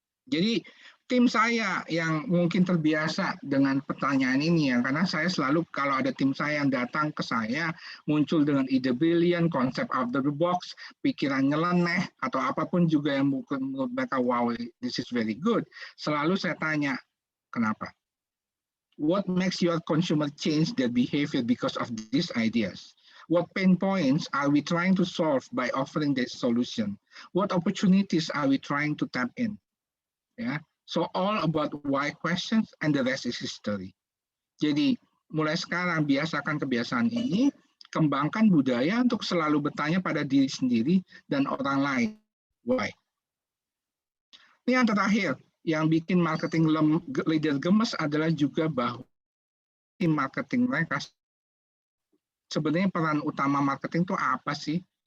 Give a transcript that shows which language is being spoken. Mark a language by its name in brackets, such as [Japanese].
[Indonesian] Jadi tim saya yang mungkin terbiasa dengan pertanyaan ini ya, karena saya selalu kalau ada tim saya yang datang ke saya muncul dengan ide brilian, konsep out of the box, pikiran nyeleneh atau apapun juga yang mungkin menurut mereka [English] wow this is very good, [Indonesian] selalu saya tanya kenapa? [English] What makes your consumer change their behavior because of these ideas? What pain points are we trying to solve by offering this solution? What opportunities are we trying to tap in? Yeah. So all about why questions and the rest is history. [Indonesian] Jadi mulai sekarang biasakan kebiasaan ini, kembangkan budaya untuk selalu bertanya pada diri sendiri dan orang lain. Why? Ini yang terakhir. Yang bikin marketing leader gemes adalah juga bahwa tim marketing mereka sebenarnya peran utama marketing itu apa sih?